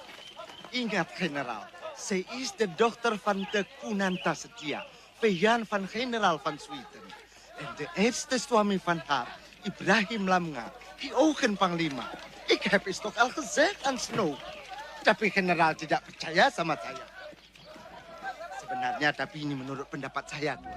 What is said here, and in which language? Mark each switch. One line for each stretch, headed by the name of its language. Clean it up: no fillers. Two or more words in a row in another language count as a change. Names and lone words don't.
Indonesian: Ingat, generaal.
Dutch: Zij is de dochter van de Kunanta Setia, vijand van generaal van Zweden. En de eerste suami van haar, Ibrahim Lamga, die ook een panglima. Ik heb het toch al gezegd aan Snow.
Indonesian: Tapi generaal tidak percaya sama saya. Sebenarnya, tapi ini menurut pendapat saya, Tuan.